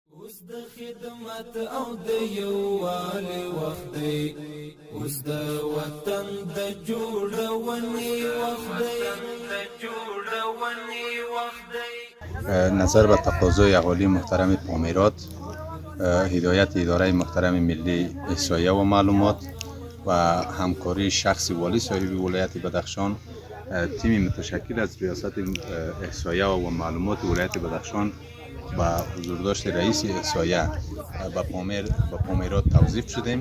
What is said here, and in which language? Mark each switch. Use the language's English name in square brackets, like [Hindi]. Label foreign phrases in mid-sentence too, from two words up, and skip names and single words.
[Pashto] اوس د خدمت او د یووالي وخت دی، اوس د وطن د جوړونې وخت دی. [Persian] نظر به تقاضای اهالی محترم پامیرات، هدایت اداره محترم ملی احصایه و معلومات و همکاری شخص والی صاحب ولایت بدخشان، تیم متشکل از ریاست احصایه و معلومات ولایت بدخشان با حضورداشت رئیس احصایه به پامیرات توظیف شدیم.